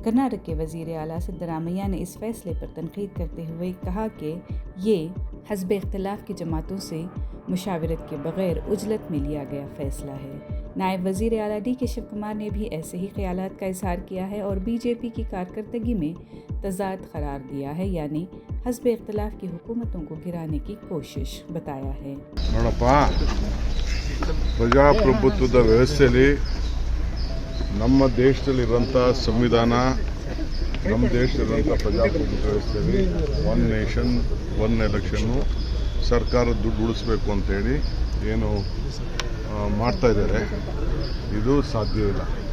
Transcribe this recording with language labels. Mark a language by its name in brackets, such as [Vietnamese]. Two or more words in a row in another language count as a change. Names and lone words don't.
[Urdu] کرناٹک کے وزیر اعلیٰ سدارمیا نے اس فیصلے پر تنقید کرتے ہوئے کہا کہ یہ حزب اختلاف کی جماعتوں سے مشاورت کے بغیر عجلت میں لیا گیا فیصلہ ہے. نائب وزیر اعلیٰ ڈی کے شیو کمار نے بھی ایسے ہی خیالات کا اظہار کیا ہے اور بی جے پی کی کارکردگی میں تضاد قرار دیا ہے، یعنی حزب اختلاف کی حکومتوں کو گرانے کی کوشش بتایا ہے. [Kannada] ಪ್ರಜಾಪ್ರಭುತ್ವದ ವ್ಯವಸ್ಥೆಯಲ್ಲಿ ನಮ್ಮ ದೇಶದಲ್ಲಿರುವಂಥ ಸಂವಿಧಾನ, ನಮ್ಮ ದೇಶದಲ್ಲಿರುವಂಥ ಪ್ರಜಾಪ್ರಭುತ್ವ ವ್ಯವಸ್ಥೆಯಲ್ಲಿ [English] one nation one election [Kannada] ಸರ್ಕಾರ ದುಡ್ಡು ಉಳಿಸ್ಬೇಕು ಅಂತೇಳಿ ಏನು ಮಾಡ್ತಾ ಇದ್ದಾರೆ, ಇದು ಸಾಧ್ಯ ಇಲ್ಲ.